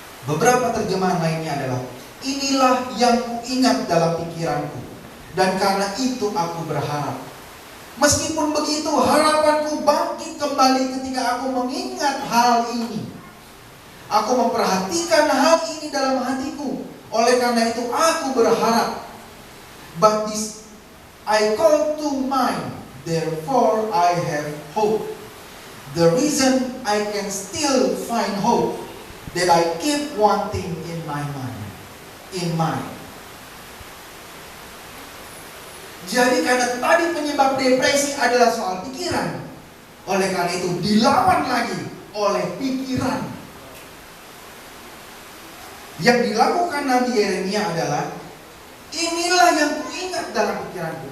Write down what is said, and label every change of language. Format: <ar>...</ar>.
<id>Beberapa terjemahan lainnya adalah, inilah yang kuingat dalam pikiranku, dan karena itu aku berharap. Meskipun begitu, harapanku bangkit kembali ketika aku mengingat hal ini. Aku memperhatikan hal ini dalam hatiku. Oleh karena itu aku berharap.</id> <en>But this I call to mind, therefore I have hope. The reason I can still find hope, that I keep one thing in mind.</en> <id>Jadi karena tadi penyebab depresi adalah soal pikiran, oleh karena itu dilawan lagi oleh pikiran. Yang dilakukan Nabi Yeremia adalah, inilah yang kuingat dalam pikiranku.</id>